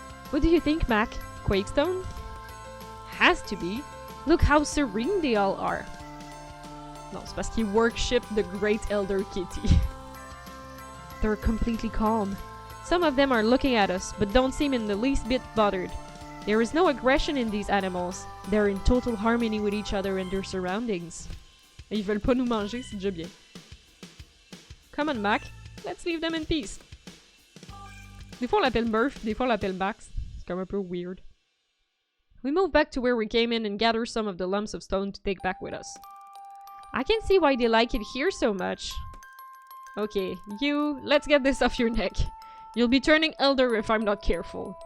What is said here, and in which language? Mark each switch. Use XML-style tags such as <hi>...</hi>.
<en>What do you think, Mac? Quakestone? Has to be. Look how serene they all are.</en> <fr>Non, c'est parce qu'ils</fr> <en>worship the great elder kitty. They're completely calm. Some of them are looking at us, but don't seem in the least bit bothered. There is no aggression in these animals. They're in total harmony with each other and their surroundings. Et ils veulent pas nous manger, c'est déjà bien. Come on, Mac. Let's leave them in peace.</en> <fr>Des fois on l'appelle Murph, des fois on l'appelle Max. C'est comme un peu weird.</fr> <en>We move back to where we came in and gather some of the lumps of stone to take back with us. I can see why they like it here so much. Okay, you, let's get this off your neck. You'll be turning elder if I'm not careful.</en>